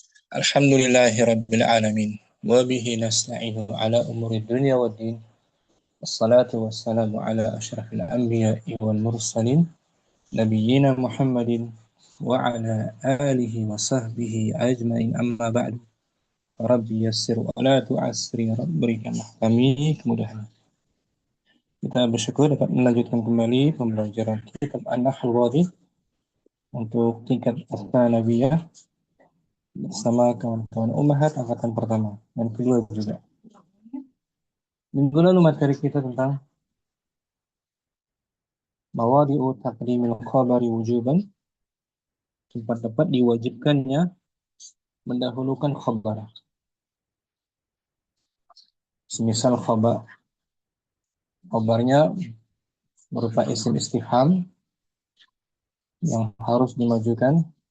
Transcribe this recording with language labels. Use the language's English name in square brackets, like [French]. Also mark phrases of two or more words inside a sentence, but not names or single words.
[Arabic] الحمد لله رب العالمين وبه نستعين على أمور الدنيا والدين. والصلاة والسلام على أشرف الأنبياء والمرسلين. نبينا محمد وعلى آله وصحبه أجمعين أما بعد. رب يسر ولا تعسر. [Indonesian] Rabbi berikan kami kemudahan. Kita bersyukur dapat melanjutkan kembali pembelajaran kitab An-Nahl Wadih untuk tingkat As-Tsanawiyah bersama kawan-kawan Ummahat angkatan pertama dan kedua juga. Minggu lalu materi kita tentang [Arabic] مواضع تقديم الخبر وجوبا, [Indonesian] tempat-tempat diwajibkannya mendahulukan khabar. Semisal khabarnya berupa isim istifham yang harus dimajukan,